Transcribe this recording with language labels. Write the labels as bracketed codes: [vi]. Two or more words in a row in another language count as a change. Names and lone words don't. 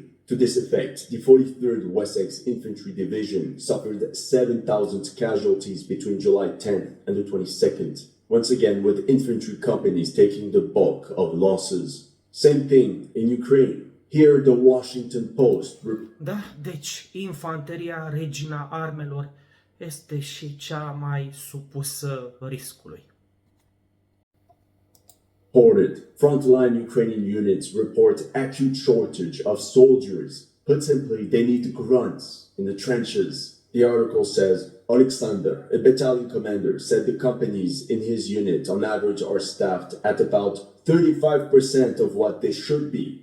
[en] To this effect, the 43rd Wessex Infantry Division suffered 7,000 casualties between July 10th and the 22nd, once again with infantry companies taking the bulk of losses. Same thing in Ukraine. Here, the Washington Post. [ro] Da, deci infanteria, regina armelor, este și cea mai supusă riscului. [en] Reported, frontline Ukrainian units report acute shortage of soldiers. Put simply, they need grunts in the trenches. The article says, Alexander, a battalion commander, said the companies in his unit on average are staffed at about 35% of what they should be.